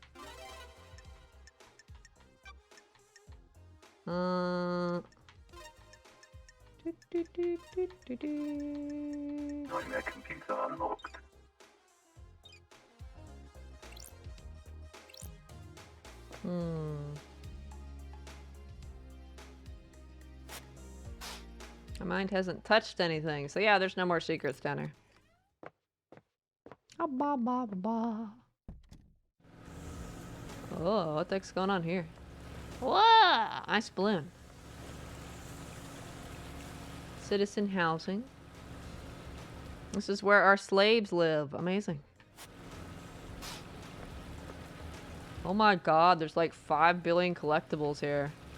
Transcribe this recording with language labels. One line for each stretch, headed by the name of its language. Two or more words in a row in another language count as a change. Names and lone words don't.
English: Nightmare computer unlocked. My mind hasn't touched anything, so yeah, there's no more secrets down here. Ah, ba, ba, ba, ba. Oh, what the heck's going on here? Whoa. Ice balloon. Citizen housing. This is where our slaves live. Amazing. Oh my god, there's like 5 billion collectibles here.